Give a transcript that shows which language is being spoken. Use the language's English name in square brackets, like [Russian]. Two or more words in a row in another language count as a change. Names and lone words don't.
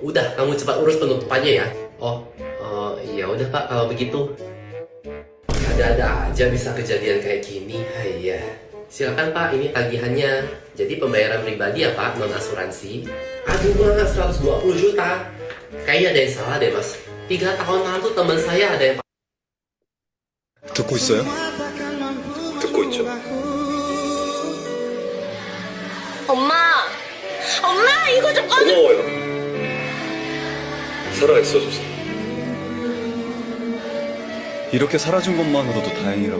[Indonesian] Udah, kamu cepat urus penutupannya ya. Oh, iya udah Pak kalau begitu. Ada-ada aja bisa kejadian kayak gini. Iya. Silakan Pak, ini tagihannya. Jadi pembayaran pribadi ya Pak, non asuransi. Aduh Mas, 120 juta. Kayaknya ada yang salah deh Mas. 3 tahun lalu teman saya ada yang [Korean] 듣고 있어요? 듣고 있죠. 엄마! 엄마, 이거 좀 꺼줘! 고마워요. 살아있어줘서. 이렇게 살아준 것만으로도 다행이라고.